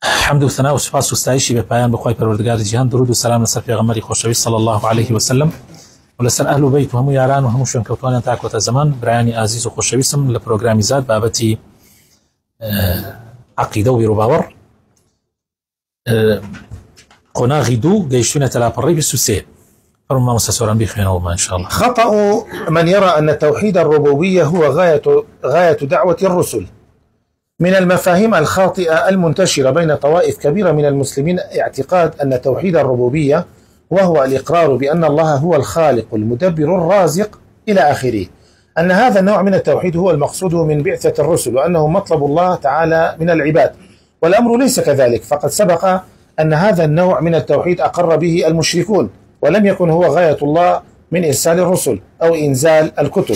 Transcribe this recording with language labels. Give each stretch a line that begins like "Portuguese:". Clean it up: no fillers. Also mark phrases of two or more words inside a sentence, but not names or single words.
Persian: حمد و ثنا و سپاس و ستایشی به پایان بخوای پروردگار جهان،
Central Kurdish: درود و سلام لەسەر پێغەمبەری خۆشەویست
Arabic: صلی الله عليه وسلم
Central Kurdish: و لەسەر ئەهل و بەیت و هەموو یاران و هەموو شوێنکەوتوانیان تا کۆتە زەمان. برایانی ئازیز و خۆشەویستم، لە پرۆگرامی زاد بابەتی عەقیدە و بیرۆباوەڕ قۆناغی دوو گەیشتوونەتە لاپەڕەی 23.
Arabic: فرما مستسورا بخير إن شاء الله. خطأ من يرى أن توحيد الربوبية هو غاية دعوة الرسل. من المفاهيم الخاطئة المنتشرة بين طوائف كبيرة من المسلمين اعتقاد أن توحيد الربوبية وهو الإقرار بأن الله هو الخالق المدبر الرازق إلى آخره، أن هذا النوع من التوحيد هو المقصود من بعثة الرسل، وأنه مطلب الله تعالى من العباد، والأمر ليس كذلك، فقد سبق أن هذا النوع من التوحيد أقر به المشركون، ولم يكن هو غاية الله من إرسال الرسل أو إنزال الكتب.